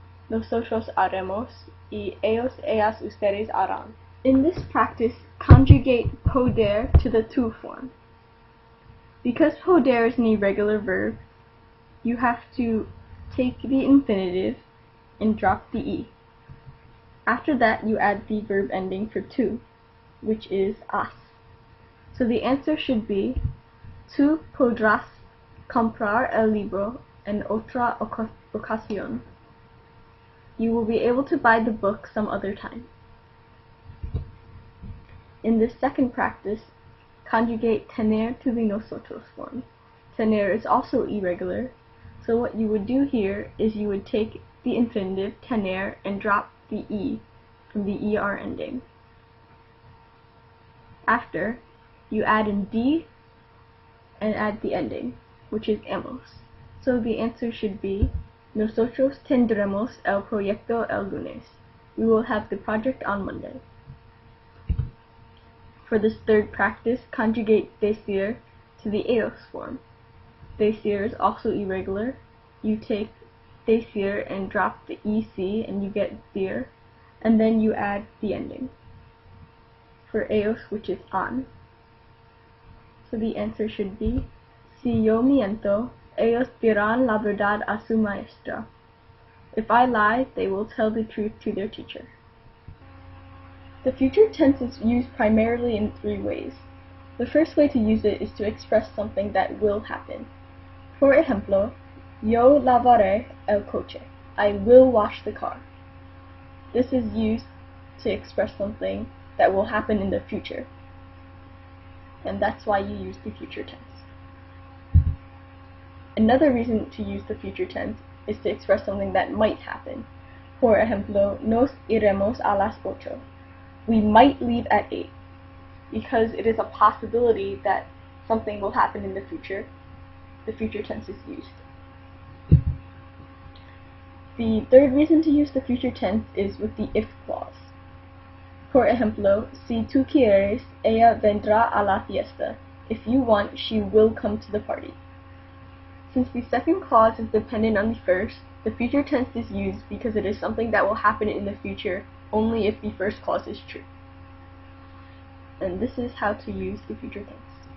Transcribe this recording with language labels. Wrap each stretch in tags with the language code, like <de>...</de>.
<es>nosotros haremos, y ellos, ellas, ustedes harán.</es> <en>In this practice, conjugate poder to the tu form. Because poder is an irregular verb, you have to take the infinitive and drop the e. After that, you add the verb ending for tu, which is has. So the answer should be,</en> <es>tú podrás comprar el libro en otra ocasión.</es> <en>You will be able to buy the book some other time. In this second practice, conjugate tener to the nosotros form. Tener is also irregular, so what you would do here is you would take the infinitive tener and drop the e from the er ending. After, you add in d and add the ending, which is hemos. So the answer should be,</en> <es>nosotros tendremos el proyecto el lunes.</es> <en>We will have the project on Monday. For this third practice, conjugate decir to the ellos form. Decir is also irregular. You take decir and drop the ec and you get dir, and then you add the ending for ellos, which is an. So the answer should be,</en> <es>si yo miento, ellos dirán la verdad a su maestra.</es> <en>If I lie, they will tell the truth to their teacher. The future tense is used primarily in three ways. The first way to use it is to express something that will happen. For</en> <es>ejemplo, yo lavaré el coche.</es> <en>I will wash the car. This is used to express something that will happen in the future. And that's why you use the future tense. Another reason to use the future tense is to express something that might happen.</en> <es>Por ejemplo, nos iremos a las 8.</es> <en>We might leave at 8, because it is a possibility that something will happen in the future. The future tense is used. The third reason to use the future tense is with the if clause.</en> <es>Por ejemplo, si tú quieres, ella vendrá a la fiesta.</es> <en>If you want, she will come to the party. Since the second clause is dependent on the first, the future tense is used because it is something that will happen in the future only if the first clause is true. And this is how to use the future tense.</en>